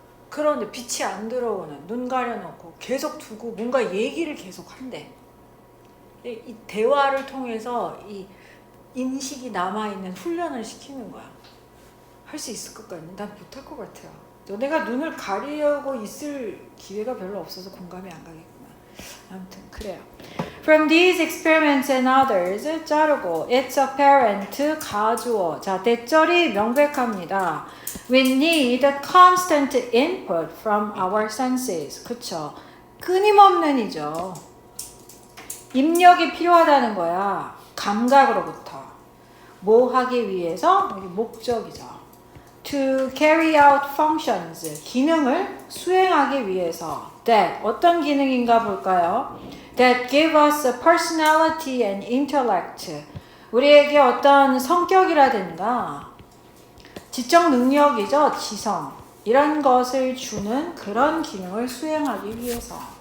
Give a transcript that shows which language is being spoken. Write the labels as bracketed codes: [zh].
[ko] 그런데 빛이 안 들어오는, 눈 가려놓고 계속 두고 뭔가 얘기를 계속 한대. 이 대화를 통해서 이 인식이 남아있는 훈련을 시키는 거야. 할 수 있을 것 같니? 난 못할 것 같아요. 너네가 눈을 가리려고 있을 기회가 별로 없어서 공감이 안 가겠구나. 아무튼 그래요. [en] From these experiments and others [ko] 자르고 [en] it's apparent [ko] 가주어. 자, 대절이 명백합니다. [en] We need constant input from our senses. [ko] 그쵸? 끊임없는 이죠. 입력이 필요하다는 거야. 감각으로부터. 뭐 하기 위해서? 여기 목적이죠. [en] To carry out functions. [ko] 기능을 수행하기 위해서. [en] That. [ko] 어떤 기능인가 볼까요? [en] That give us a personality and intellect. [ko] 우리에게 어떤 성격이라든가 지적 능력이죠. 지성. 이런 것을 주는 그런 기능을 수행하기 위해서.